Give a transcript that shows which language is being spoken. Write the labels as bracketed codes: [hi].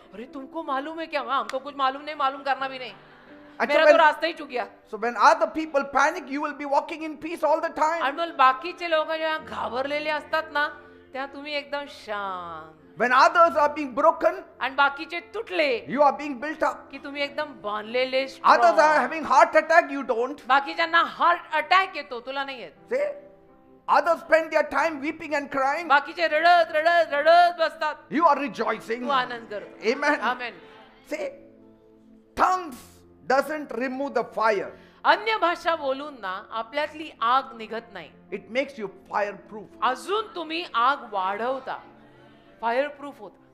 [hi] अरे तुमको मालूम है क्या? हमको कुछ मालूम नहीं, मालूम करना भी नहीं. [en] and [hi] मेरा [en] so [hi] तो [en] when, [hi] रास्ता ही चुक गया. [en] so when other people panic, you will be walking in peace all the time. [mr] आणि मग बाकीचे लोक जेव्हा घाबरलेले असतात ना, तेव्हा तुम्ही एकदम शांत. [en] When others are being broken, [mr] आणि बाकीचे तुटले [en] you are being built up. [mr] की तुम्ही एकदम बांधलेले [en] Others strong. are having heart attack, you don't. [mr] बाकीच्यांना हार्ट अटॅक येतो, तुला नाही येत. [en] See? Others spend their time weeping and crying. [mr] बाकीचे रडत रडत रडत बसतात, [en] You are rejoicing. [mr] तू आनंद कर. [en] Amen. [mr] Amen. [en] See? Tongues doesn't remove the fire. [mr] अन्य भाषा बोलून ना आपल्यातली आग निघत नाही, [en] It makes you fireproof. [mr] अजून तुम्ही आग वाढवता, फायर प्रूफ होत.